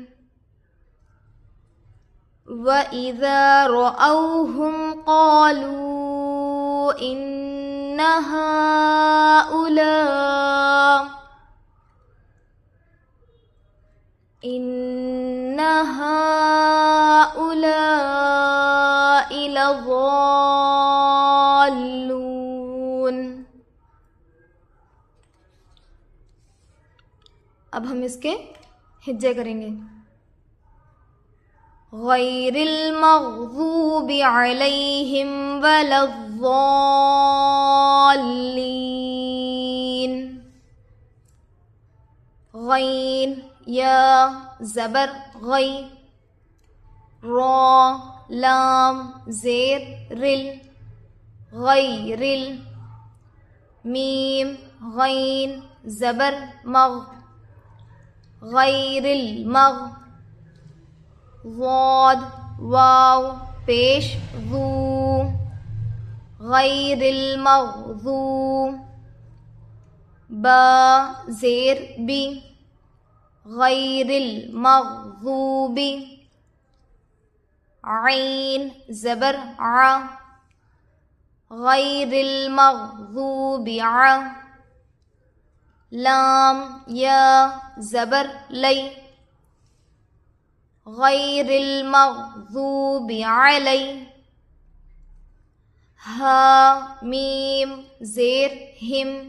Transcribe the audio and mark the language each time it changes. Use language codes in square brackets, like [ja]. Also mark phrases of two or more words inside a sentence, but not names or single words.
[ar] وَإِذَا رَأَوْهُمْ قَالُوا إِنَّ هَؤُلَاءِ لَضَالُّونَ۔ [ur] اب ہم اس کے ہجے کریں گے۔ [ar] غیر المغضوب علیہم ولا الضالین۔ [ur] غین یا زبر غی، را لام زیر رل، غیرل، میم غین زبر مغ، [ar] غیر المغ، [ur] ضاد واو پیش ذو، [ar] غیر المغضوب، [ur] با زیر بی، [ar] غیر المغضوب، [ur] عین زبر ع، [ar] غیر المغضوب ع، [ur] لام یا زبر لی، [ar] غیر المغضوب علی، [ur] ہا میم زیر ہم،